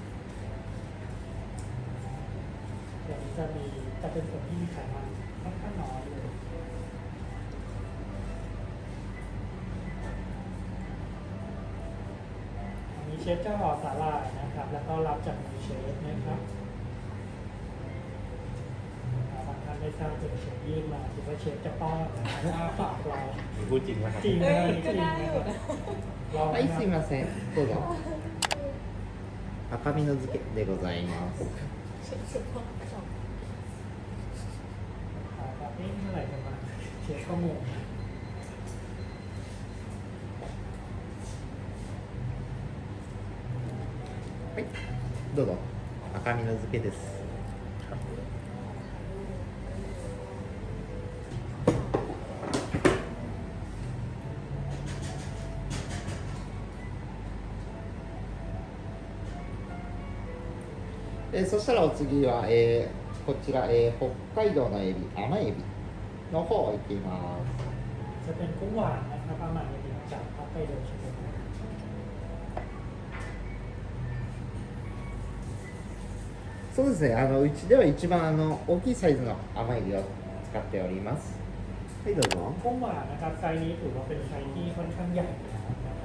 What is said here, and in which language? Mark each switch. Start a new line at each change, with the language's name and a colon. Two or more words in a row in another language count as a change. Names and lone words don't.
Thai: เดี๋ยวจะมีจะเป็นส่วนที่มีไขมันค่อนข้างน้อยเลยอันนี้เชฟจะห่อสาหร่ายนะครับแล้วก็รับจากมือเชฟนะครับบางท่านไม่ทราบเป็นเชฟยื่นมาคิดว่าเชฟจะป้อนนะครับฝากเรา พูดจริงไหมครับ จริงนะจริงนะครับลอง
Japanese: は
Thai: นะ
Japanese: い、
Thai: ค
Japanese: す
Thai: รับ
Japanese: いません。どうぞ。赤身の漬けでございます。
Thai: แบบนี้เมื่อไหร่จะมาเช็คข้อมูล
Japanese: はい、どうぞ。赤身の漬けです。そしたらお次は、こちら、北海道のエビ、甘エビの方をいってみます。
Thai: จะเป็นกุ้งหวานนะครับอาหมาเดียวจากฮอกไกโดใช่ไหมครับ
Japanese: そうですね、うちでは一番大きいサイズの甘エビを使っております。はい、どうぞ。
Thai: กุ้งหวานนะครับไซส์นี้ถือว่าเป็นไซส์ที่ค่อนข้างใหญ่แล้วนะครับ